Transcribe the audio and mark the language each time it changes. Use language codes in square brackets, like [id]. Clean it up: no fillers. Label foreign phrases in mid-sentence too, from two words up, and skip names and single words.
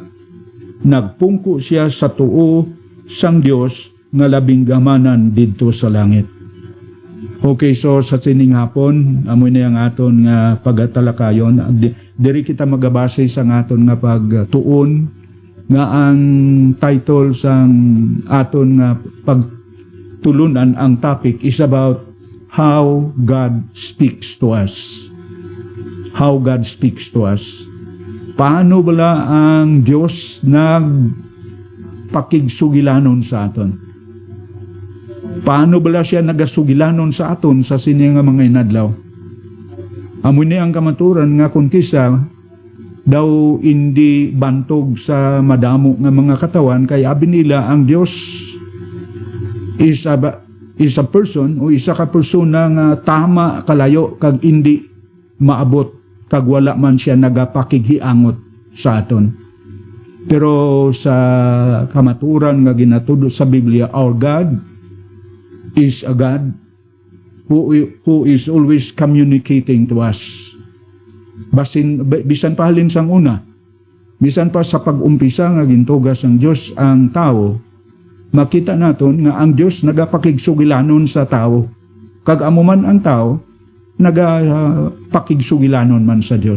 [hil] Nagpungko siya sa tuo sang Dios nga labing gamanan didto sa langit. Okay, so sa sining hapon amoy na ang aton nga pagatalakayon. Diri kita magabase sa aton nga pagtuon nga ang title sang aton nga pagtulunan, ang topic [en] is about how God speaks to us. How God speaks to us. [hil] Paano bala ang Diyos nagpakigsugilanon sa aton? Paano bala siya nagasugilanon sa aton sa sining mga inadlaw? Amo ni ang kamaturan nga kung kisa daw hindi bantog sa madamo nga mga katawan, kay abi nila ang Dios [en] is a person [hil] o isa ka persona nga tama kalayo kag hindi maabot kag wala man siya nagapakighiangot sa aton. Pero sa kamaturan nga ginatudo sa Biblia, [en] our God is a God who is always communicating to us. [hil] Bisan pa halin sang una, bisan pa sa pag-umpisa nga gintugas ng Dios ang tao, makita naton nga ang Dios nagapakigsugilanon sa tao. Kag amo man ang tao nagapakigsugilanon man sa Dios.